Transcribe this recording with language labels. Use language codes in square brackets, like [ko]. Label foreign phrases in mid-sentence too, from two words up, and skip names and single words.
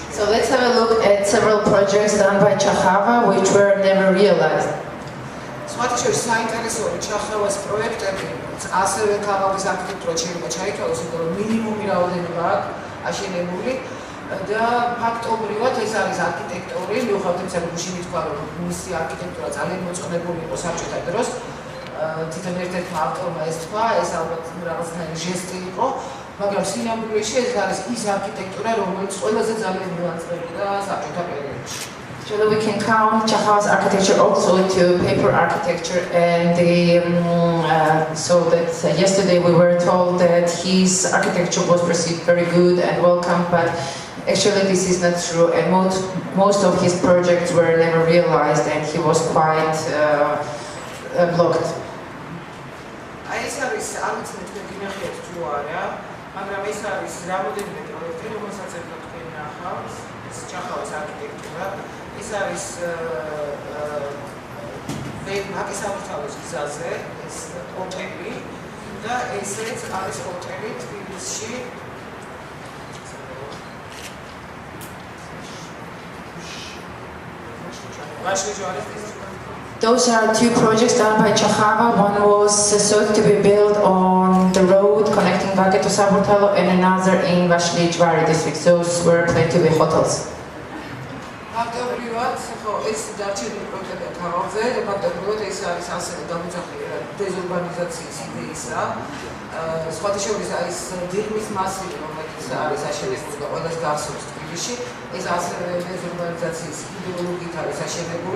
[en] So let's have a look at several projects done by Chakhava which were never realized. [ka] Სხვათაშორის საინტერესოა ჩახავას პროექტები ასევე ქალაქის არქიტექტურა შეიძლება ჩაითვალოს, იმიტომ რომ მინიმუმი რაოდენობა აქვს აშენებული და ფაქტობრივად ეს არის არქიტექტორი, მიუხედავად იმისა, რომ გუშინ თქვა, რომ მისი არქიტექტურა ძალიან მოწყობილი იყო საბჭოთა დროს, თვითონ ერთ-ერთმა ავტორმა ეს თქვა, ეს ალბათ რაღაცნაირი ჟესტი იყო, მაგრამ სინამდვილეში ეს არის ის არქიტექტურა, რომელიც ყველაზე ძალიან მივაწყებდა საბჭოთა პერიოდში. [en] So that we can count Chakhava's architecture also to paper architecture, and so that yesterday we were told that his architecture was perceived very good and welcome, but actually this is not true, and most of his projects were never realized, and he was quite blocked. [ka] ეს არის არც თქვენ გინახეთ თუ არა, მაგრამ ეს არის რამოდენიმე პროექტი, რომელსაც ერთად თქვენ ნახავთ, ეს ჩახავას არქიტექტურა. ეს არის მაკისავრთალის გზაზე, ეს ოტელი და ესეც არის ოტელი თბილისში. [en] Those are two projects done by Chakhava. One was sought to be built on the road connecting Vaga to Saburtalo, and another in Vashli-Jvari district. Those were planned to be hotels. [ka] ეს დარჩენილი პროექტები თავზე, ფაქტობრივად ეს არის ასევე დამოწმებული დეზურბანიზაციის იდეისა. სხვათა შორის ის დიღმის მასივი, რომელიც არის აშენებული და ყველას გახსოვს თბილისში, ეს ასევე დეზურბანიზაციის იდეოლოგიით არის აშენებული.